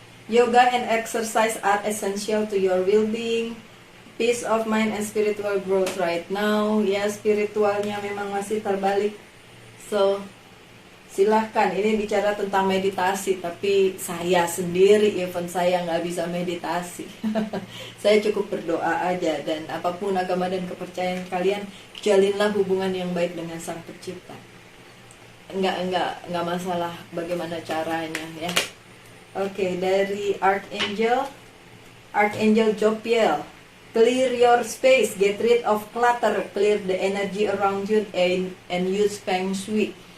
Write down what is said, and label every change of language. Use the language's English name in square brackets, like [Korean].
[English] Yoga and exercise are essential to your well-being, peace of mind and spiritual growth right now. [Indonesian] Ya, spiritualnya memang masih terbalik. So, silahkan, ini bicara tentang meditasi, tapi saya sendiri, even saya nggak bisa meditasi. Saya cukup berdoa aja, dan apapun agama dan kepercayaan kalian, jalinlah hubungan yang baik dengan Sang Pencipta. Enggak masalah bagaimana caranya ya. Oke, dari Archangel Jophiel. [English] Clear your space, get rid of clutter, clear the energy around you and use Feng Shui.